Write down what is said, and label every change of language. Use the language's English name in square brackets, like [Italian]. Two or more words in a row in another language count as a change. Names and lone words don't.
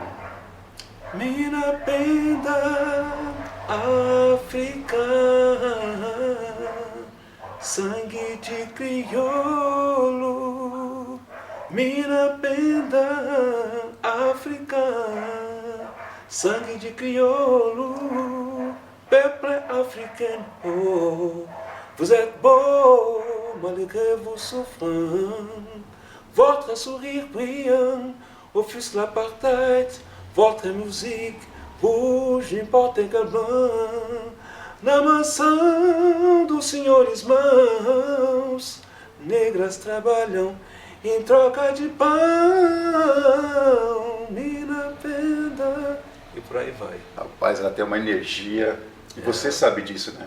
[Portuguese] Mina Penda, África, sangue de crioulo. Mina Penda, África, sangue de crioulo. [French] Peuple africain, oh, vous êtes beau malgré vos souffrances. Votre sourire brillant offusque l'apartheid. Votre musique bouge, importa également. [Portuguese] Na mansão dos senhores mãos negras trabalham em troca de pão. Mina Penda. E por aí vai. Rapaz, ela tem uma energia, e você sabe disso, né?